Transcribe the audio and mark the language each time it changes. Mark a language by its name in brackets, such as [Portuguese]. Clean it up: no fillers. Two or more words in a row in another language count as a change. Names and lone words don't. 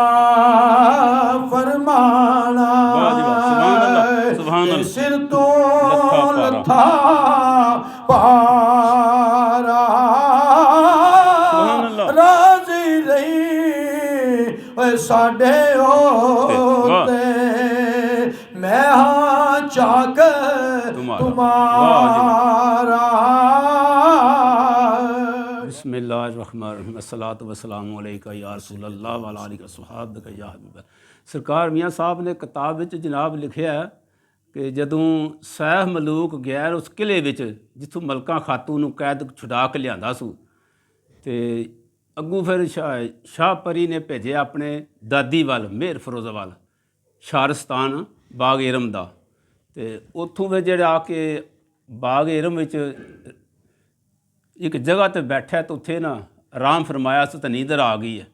[Punjabi] ਫ਼ਰਮਾਣਾ ਸਿਰ ਤੋਂ ਲੱਥਾ ਭਾਰਾ ਰਾਜ਼ੀ ਰਹੀ ਸਾਡੇ ਹੋਤੇ ਮੈਂ ਹਾਂ ਚਾਕ ਤੁਮ੍ਹਾਰਾ। [Arabic] بسم الله الرحمن الرحيم الصلاة والسلام عليك يا رسول الله وعلى آلك أصحابك يا حبيب. [Punjabi] ਸਰਕਾਰ ਮੀਆਂ ਸਾਹਬ ਨੇ ਕਿਤਾਬ ਵਿੱਚ ਜਨਾਬ ਲਿਖਿਆ ਕਿ ਜਦੋਂ ਸੈਫ ਮਲੂਕ ਗਿਆ ਉਸ ਕਿਲੇ ਵਿੱਚ ਜਿੱਥੋਂ ਮਲਕਾ ਖਾਤੂਨ ਨੂੰ ਕੈਦ ਛੁਡਾ ਕੇ ਲਿਆਂਦਾ ਸੀ ਤੇ ਅੱਗੋਂ ਫਿਰ ਸ਼ਾਹ ਪਰੀ ਨੇ ਭੇਜਿਆ ਆਪਣੇ ਦਾਦੀ ਵੱਲ ਮੇਰ ਫਰੋਜ਼ਾ ਵੱਲ ਸ਼ਾਰਸਤਾਨ ਬਾਗ ਏਰਮ ਦਾ ਤੇ ਉੱਥੋਂ ਫਿਰ ਜਿਹੜਾ ਆ ਕੇ ਬਾਗ ਏਰਮ ਵਿੱਚ ਇੱਕ ਜਗ੍ਹਾ 'ਤੇ ਬੈਠਾ ਤਾਂ ਉੱਥੇ ਨਾ ਆਰਾਮ ਫਰਮਾਇਆ ਸੀ ਤਾਂ ਨੀਂਦਰ ਆ ਗਈ ਹੈ।